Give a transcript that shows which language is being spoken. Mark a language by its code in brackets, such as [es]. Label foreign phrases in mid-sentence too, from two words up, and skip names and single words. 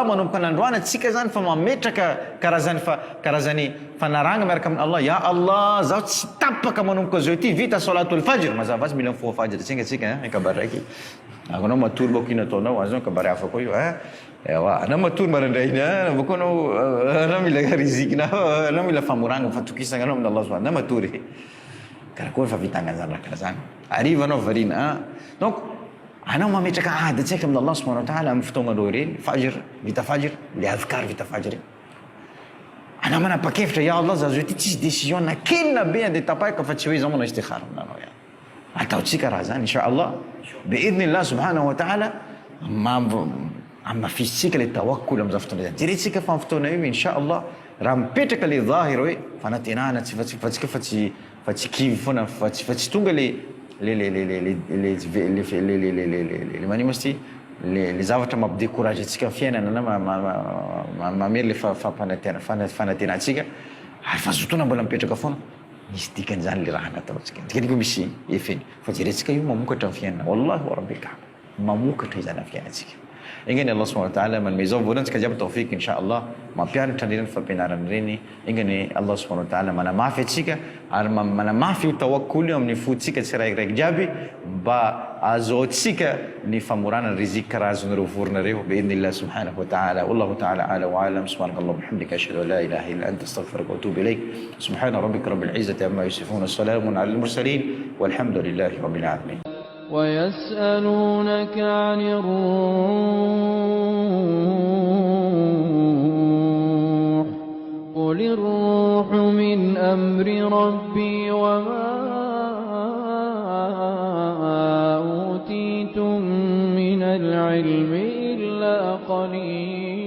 [mg] manomboka n'androana tsika zany fa mametraka karazany fanaragna miaraka amin'ny Allah [ar] يا الله [mg] zao tsy tapaka manomboka zao ty vita [ar] صلاة الفجر [mg] mazava azy mila mifoha fajr tsika kabary raiky anao matory bako ino ataonao azao kabary hafa koa io ewa anao matory marandrainy bako anao mila rizikina anao mila famoragna fatokisana anao amin'ny [ar] الله سبحانه [mg] anao matory karaha koa fa vitangana zany raha karaha zany ariva anao varina donc anao mametraka ady tsaiky amin'ny [ar] الله سبحانه وتعالى [mg] amin'ny fotoagnanao ireny fajr vita fajr le adhkar vita fajr anao manapa-kevitra [ar] يا الله [mg] zazo ty tsisy décision na kely na be andeha tapahaka fa tsy hoe zao manao istikhara aminanao ataotsika raha zany [ar] إن شاء الله بإذن الله سبحانه وتعالى [mg] amafisitsika le tawakkul am'izao fotoana zany jeretsika fa amin'ny fotoana io inshallah raha mipetraka le dhahir hoe fanantenana fa tsy kivy foana fa tsy tonga le manimo izy ty le zavatra mampidécourage atsika fiainana na mamery le fanantenantsika ary fa zotona mbola mipetraka foana misy dikan'izany le raha nataotsika dikany koa misy efeny fa jeretsika io mamokatra amin'ny fiainana [ar] والله ورب الكعبة [mg] mamokatra izany amin'ny fiainantsika engany [ar] الله سبحانه وتعالى [mg] manome zao voalantsika jiaby [ar] توفيق إن شاء الله [mg] mampianatra ireny fampianarana ireny engany [ar] الله سبحانه وتعالى [mg] manamafy atsika ary manamafy tawakkul amin'ny fotsika tsy raikiraiky jiaby mba azotsika ny famorana riziki karaha azonareo voronareo [ar] بإذن الله سبحانه وتعالى والله تعالى أعلى وأعلم سبحانك اللهم بحمدك أشهد أن لا إله إلا أنت أستغفرك وأتوب إليك سبحان ربك رب العزة عما يصفون سلام على المرسلين والحمد لله رب العالمين ويسألونك عن الروح قل الروح من أمر ربي وما أوتيتم من العلم إلا قليلا